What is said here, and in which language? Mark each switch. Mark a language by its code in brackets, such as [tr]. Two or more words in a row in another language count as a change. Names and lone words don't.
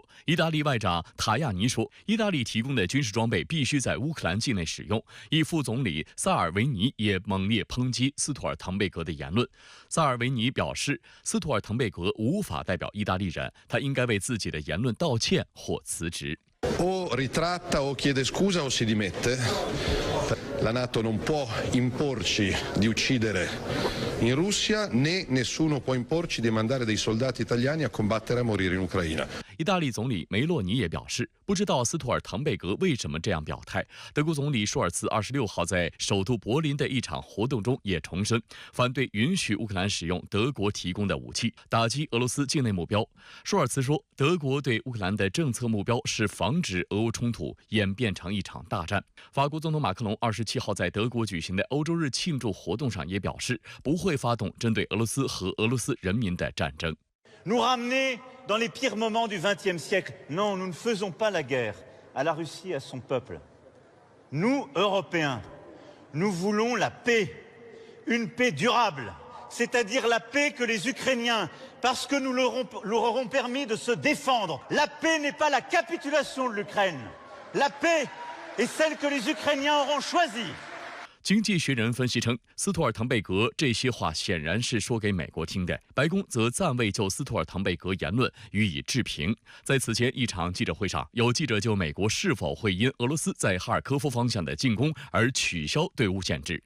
[zh] 意大利外长塔亚尼说，意大利提供的军事装备必须在乌克兰境内使用。意副总理萨尔维尼也猛烈抨击斯图尔滕贝格的言论。萨尔维尼表示，斯图尔滕贝格无法代表意大利人，他应该为自己的言论道歉或辞职。 [it] O ritratta o chiede scusa o si dimette. La NATO non può imporci di uccidere in Russia, né nessuno può imporci di mandare dei soldati italiani a combattere e a morire in Ucraina. [zh] 意大利总理梅洛尼也表示，不知道斯图尔滕贝格为什么这样表态。德国总理舒尔茨26号在首都柏林的一场活动中也重申，反对允许乌克兰使用德国提供的武器，打击俄罗斯境内目标。舒尔茨说，德国对乌克兰的政策目标是防止俄乌冲突演变成一场大战。法国总统马克龙27号在德国举行的欧洲日庆祝活动上也表示，不会发动针对俄罗斯和俄罗斯人民的战争。 [fr] Nous ramener dans les pires moments du XXe siècle. Non, nous ne faisons pas la guerre à la Russie et à son peuple. Nous, Européens, nous voulons la paix, une paix durable, c'est-à-dire la paix que les Ukrainiens, parce que nous leur aurons permis de se défendre. La paix n'est pas la capitulation de l'Ukraine. La paix est celle que les Ukrainiens auront choisie. [zh] 经济学人分析称，斯图尔滕贝格这些话显然是说给美国听的。白宫则暂未就斯图尔滕贝格言论予以置评。在此前一场记者会上，有记者就美国是否会因俄罗斯在哈尔科夫方向的进攻而取消对乌限制。